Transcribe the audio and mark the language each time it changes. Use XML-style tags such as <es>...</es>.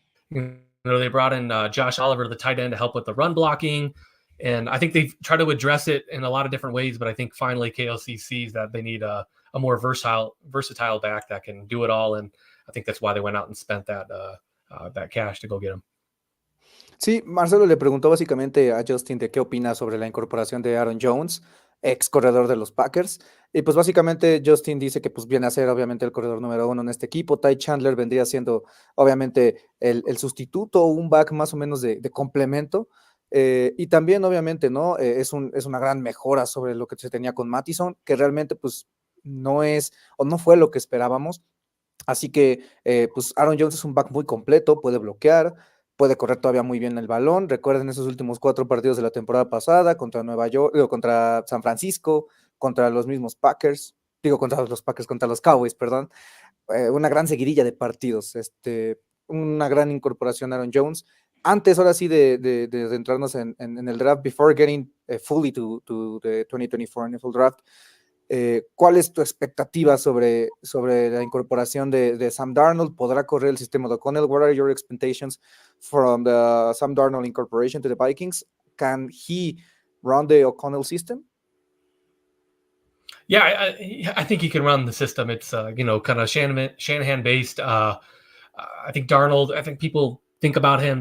<en>They brought in Josh Oliver, the tight end, to help with the run blocking. And I think they've tried to address it in a lot of different ways, but I think finally KLC sees that they need a more versatile back that can do it all. And I think that's why they went out and spent that cash to go get him.</en> <es>Sí, Marcelo le preguntó básicamente a Justin de qué opina sobre la incorporación de Aaron Jones, ex corredor de los Packers. Y pues básicamente Justin dice que pues viene a ser obviamente el corredor número 1 en este equipo. Ty Chandler vendría siendo obviamente el sustituto o un back más o menos de complemento. Y también obviamente, ¿no? Es una gran mejora sobre lo que se tenía con Mattison, que realmente pues no es o no fue lo que esperábamos. Así que pues Aaron Jones es un back muy completo, puede bloquear, puede correr todavía muy bien el balón. Recuerden esos últimos 4 partidos de la temporada pasada contra Nueva York, contra San Francisco, contra los mismos Packers, contra los Cowboys, perdón. Una gran seguidilla de partidos, una gran incorporación a Aaron Jones. Antes, ahora sí, de centrarnos en el draft,</es> <en>before getting fully to the 2024 NFL Draft,</en> <es>¿cuál es tu expectativa sobre la incorporación de Sam Darnold? ¿Podrá correr el sistema de O'Connell?</es> <en>What are your expectations from the Sam Darnold incorporation to the Vikings? Can he run the O'Connell system? Yeah, I think he can run the system. It's kind of Shanahan based. I think Darnold. I think people think about him.</en>